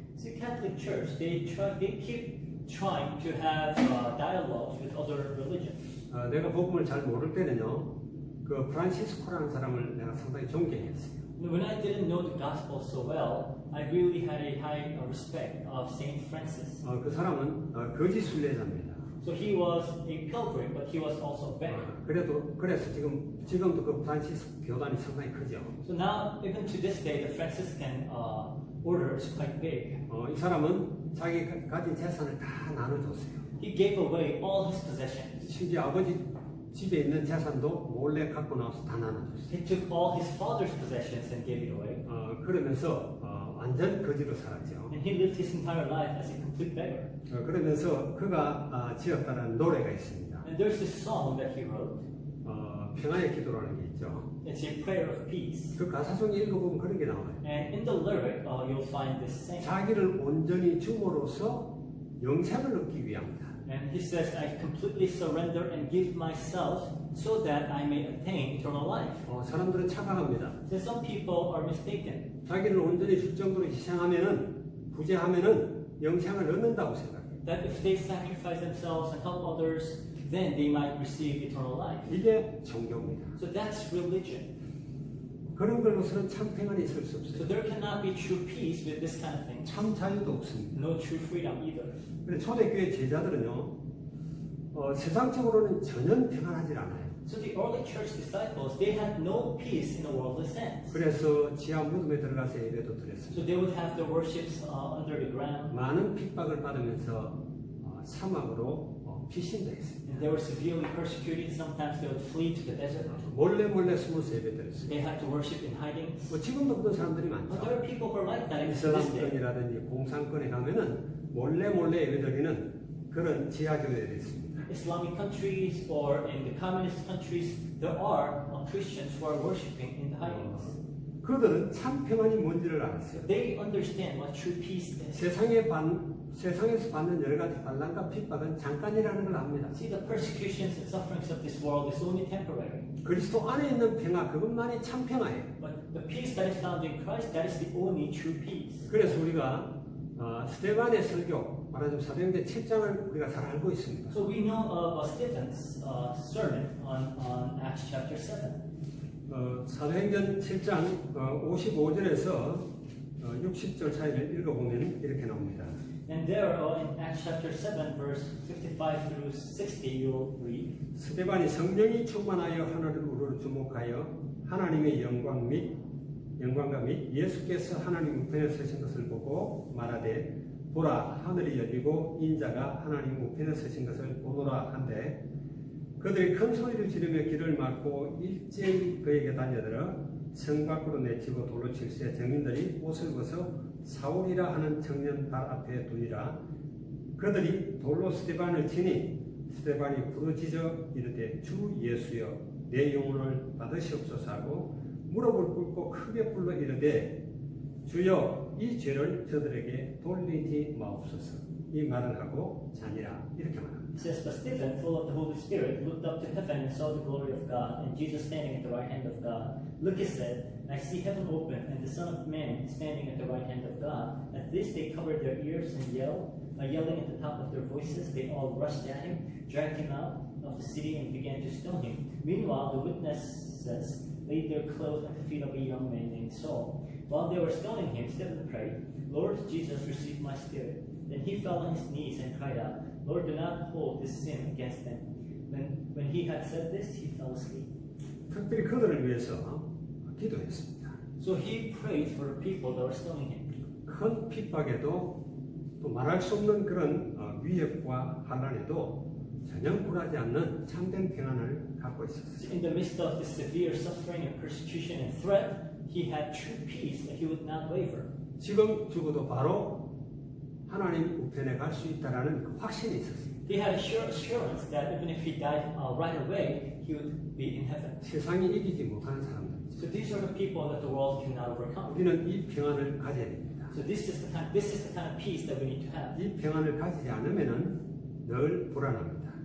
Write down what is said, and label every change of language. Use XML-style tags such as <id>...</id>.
<en>See, Catholic Church, they keep trying to have dialogues with other religions.</en> <ko>내가 복음을 잘 모를 때는요, 그 프란시스코라는 사람을 내가 상당히 존경했어요.</ko> <en>When I didn't know the gospel so well, I really had a high respect of Saint Francis.</en> <ko>그 사람은 거짓 순례자입니다.</ko> <en>So he was a pilgrim, but he was also a beggar.</en> <ko>그래서 지금도 그 프란시스 교단이 상당히 크죠.</ko> <en>So now, even to this day, the Franciscan order is quite big.</en> <ko>이 사람은 자기 가진 재산을 다 나눠줬어요.</ko> <en>He gave away all his possessions.</en> <ko>심지어 아버지 집에 있는 재산도 몰래 갖고 나와서 다 나눠줬어요.</ko> <en>He took all his father's possessions and gave it away.</en> <ko>그러면서 완전 거지로 살았죠.</ko> <en>And he lived his entire life as a complete beggar.</en> <ko>그러면서 그가 지었다는 노래가 있습니다.</ko> <en>And there's this song that he wrote.</en> <ko>평화의 기도라는 게 있죠.</ko> <en>It's a prayer of peace.</en> <ko>그 가사 중에 읽어보면 그런 게 나와요.</ko> <en>And in the lyric, you'll find this saying.</en> <ko>자기를 온전히 줌으로써 영생을 얻기 위함이다.</ko> <en>And he says, I completely surrender and give myself so that I may attain eternal life.</en> <ko>사람들은 착각합니다.</ko> <en>So some people are mistaken.</en> <ko>자기를 온전히 줄 정도로 희생하면은 부재하면은 영생을 얻는다고 생각해요.</ko> <en>That if they sacrifice themselves and help others, then they might receive eternal life.</en> <ko>이게 종교입니다.</ko> <en>So that's religion.</en> <ko>그런 걸로서는 참 평안이 있을 수</ko> <en>So</en> <ko>없어요.</ko> <en>there cannot be true peace with this kind of thing.</en> <ko>참 자유도 없습니다.</ko> <en>No true freedom either.</en> <ko>그런데 초대교회 제자들은요, 세상적으로는 전혀 평안하지 않아요.</ko> <en>So the early church disciples, they had no peace in a worldly sense.</en> <ko>그래서 지하 무덤에 들어가서 예배도 드렸습니다.</ko> <en>So they would have their worships under the ground.</en> <ko>많은 핍박을 받으면서 사막으로 피신당했습니다.</ko> <en>And they were severely persecuted. Sometimes they would flee to the desert.</en> <ko>몰래 숨어서 예배 드렸습니다.</ko> <en>They had to worship in hiding.</en> <ko>지금도 그런 사람들이</ko> <en>But</en> <ko>많죠.</ko> <en>there are people who are like that in this day.</en> <ko>이슬람권이라든지 공산권에 가면은 몰래 예배 드리는 그런 지하 교회들이 있습니다.</ko> <en>Islamic countries or in the communist countries, there are Christians who are worshiping in the hidings.</en> <ko>그들은 참 평안이 뭔지를 알았어요.</ko> <en>They understand what true peace is.</en> <ko>세상에서 받는 여러 가지 반란과 핍박은 잠깐이라는 걸 압니다.</ko> <en>See, the persecutions and sufferings of this world is only temporary.</en> <ko>그리스도 안에 있는 평화, 그것만이 참 평화예요.</ko> <en>But the peace that is found in Christ, that is the only true peace.</en> <ko>그래서 우리가 스데반의 설교, 말하자면 사도행전 7장을 우리가 잘 알고 있습니다.</ko> <en>So we know of Stephen's sermon on Acts chapter 7.</en> <ko>사도행전 7장 55절에서 60절 사이를 읽어보면 이렇게 나옵니다.</ko> <en>And there in Acts chapter 7, verse 55 through 60, you'll read.</en> <ko>스데반이 성령이 충만하여 하늘을 주목하여 하나님의 영광과 및 예수께서 하나님 우편에 서신 것을 보고 말하되 보라 하늘이 열리고 인자가 하나님 우편에 서신 것을 보노라 한데 그들이 큰 소리를 지르며 길을 막고 일제히 그에게 달려들어 성 밖으로 내치고 돌로 칠세 정인들이 옷을 벗어 사울이라 하는 청년 발 앞에 두니라. 그들이 돌로 스데반을 치니 스데반이 부르짖어 이르되 주 예수여 내 영혼을 받으시옵소서 하고 무릎을 꿇고 크게 불러 이르되 주여 이 죄를 저들에게 돌리지 마옵소서. 이 말을 하고 자니라 이렇게 말합니다.</ko> <en>It says, But Stephen, full of the Holy Spirit, looked up to heaven and saw the glory of God, and Jesus standing at the right hand of God. Look, he said, I see heaven open, and the Son of Man standing at the right hand of God. At this they covered their ears and yelling at the top of their voices. They all rushed at him, dragged him out of the city, and began to stone him. Meanwhile, the witnesses laid their clothes at the feet of a young man named Saul. While they were stoning him, Stephen prayed, Lord Jesus, receive my spirit. Then he fell on his knees and cried out, Lord, do not hold this sin against them. When he had said this, he fell asleep.</en> <ko>특별히 그들을 위해서 기도했습니다.</ko> <en>So he prayed for the people that were stoning him.</en> <ko>큰 핍박에도 또 말할 수 없는 그런 위협과 환란에도 전혀 굴하지 않는 참된 평안을 갖고 있었어요.</ko> <en>In the midst of this severe suffering and persecution and threat, he had true peace and he would not waver.</en> <ko>지금 죽어도 바로 하나님 우편에 갈 수 있다라는 그 확신이 있었습니다.</ko> <en>He had assurance that even if he died right away, he would be in heaven.</en> <ko>세상이 이기지 못하는 사람들이죠.</ko> <en>So these are the people that the world cannot overcome.</en> <ko>우리는 이 평안을 가져야 됩니다.</ko> <en>So this is the kind of peace that we need to have.</en> <ko>이 평안을 가지지 않으면은 늘 불안합니다.</ko>